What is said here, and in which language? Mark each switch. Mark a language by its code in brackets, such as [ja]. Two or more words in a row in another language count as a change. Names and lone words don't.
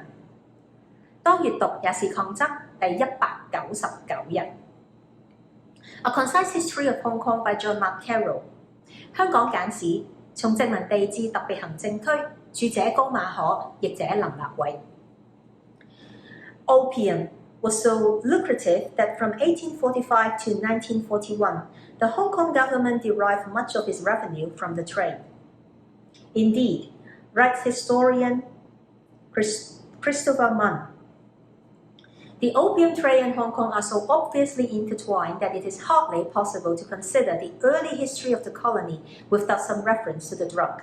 [yue] 當閱讀也是抗爭，第199 日。A Concise History of Hong Kong by John Mark Carroll。香港簡史，從殖民地至特別行政區，著者高馬可，譯者林立偉。 [en] Opium was so lucrative that from 1845 to 1941, the Hong Kong government derived much of its revenue from the trade. Indeed, writes historian Christopher Munn, the opium trade in Hong Kong are so obviously intertwined that it is hardly possible to consider the early history of the colony without some reference to the drug.